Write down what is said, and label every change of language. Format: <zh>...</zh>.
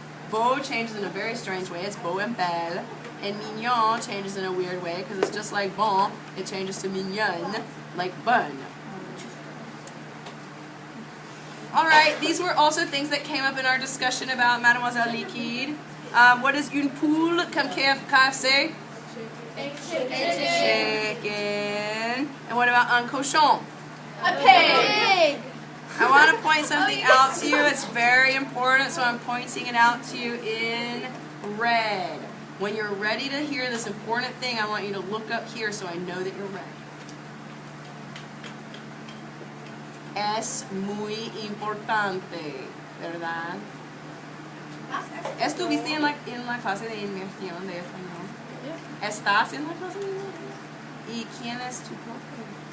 <en>Beau changes in a very strange way. It's beau and belle. And mignon changes in a weird way because it's just like bon. It changes to mignonne, like bonne. All right, these were also things that came up in our discussion about Mademoiselle Liquide. What is</en> <fr>une poule comme</fr> <en>KFC? Chicken. And what about</en> <fr>un cochon?</fr> <en>A pig. I want to point something out to you. It's very important, so I'm pointing it out to you in red. When you're ready to hear this important thing, I want you to look up here so I know that you're ready.</en> <es>Es muy importante, ¿verdad? ¿Estuviste en la clase de inmersión de español? ¿Estás en la clase de inmersión? ¿Y quién es tu profe?</es>